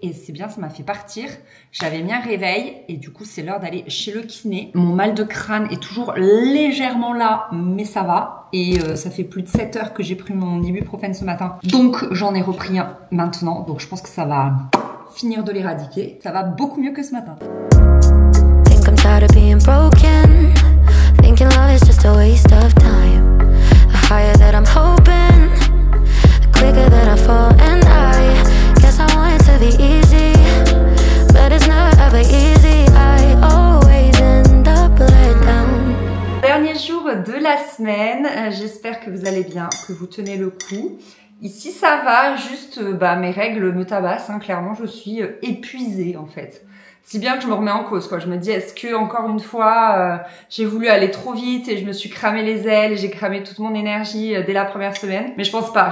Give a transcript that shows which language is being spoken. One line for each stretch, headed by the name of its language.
French: Et c'est bien, ça m'a fait partir. J'avais mis un réveil et du coup, c'est l'heure d'aller chez le kiné. Mon mal de crâne est toujours légèrement là, mais ça va. Et ça fait plus de 7 heures que j'ai pris mon ibuprofène ce matin. Donc, j'en ai repris un maintenant. Donc, je pense que ça va finir de l'éradiquer. Ça va beaucoup mieux que ce matin.
English: Think I'm tired of being broken. Thinking love is just a waste of time. The higher that I'm hoping, the quicker that I fall. And I guess I want it to be easy, but it's never ever easy. I always end up let down.
French: Dernier jour de la semaine. J'espère que vous allez bien, que vous tenez le coup. Ici, ça va, juste mes règles me tabassent, hein, clairement, je suis épuisée en fait. Si bien que je me remets en cause, quoi. Je me dis, est-ce que encore une fois, j'ai voulu aller trop vite et je me suis cramé les ailes et j'ai cramé toute mon énergie dès la première semaine. Mais je pense pas.